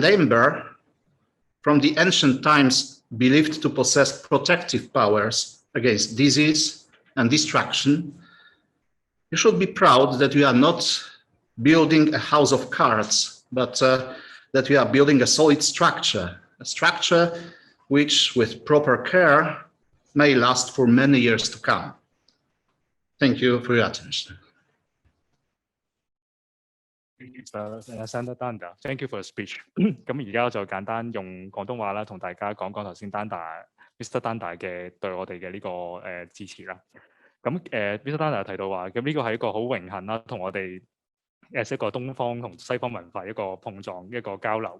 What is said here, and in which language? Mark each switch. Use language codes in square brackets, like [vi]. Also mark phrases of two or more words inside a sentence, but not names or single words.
[en] amber, from the ancient times believed to possess protective powers against disease and destruction, you should be proud that we are not building a house of cards, but that we are building a solid structure, a structure which, with proper care, may last for many years to come. Thank you for your attention. Senator Danda, thank you for the speech. [yue] 咁而家就簡單用廣東話啦，同大家講講頭先Mr Danda 嘅對我哋嘅呢個支持啦。咁Mr Danda 提到話，咁呢個係一個好榮幸啦，同我哋一個東方同西方文化一個碰撞一個交流。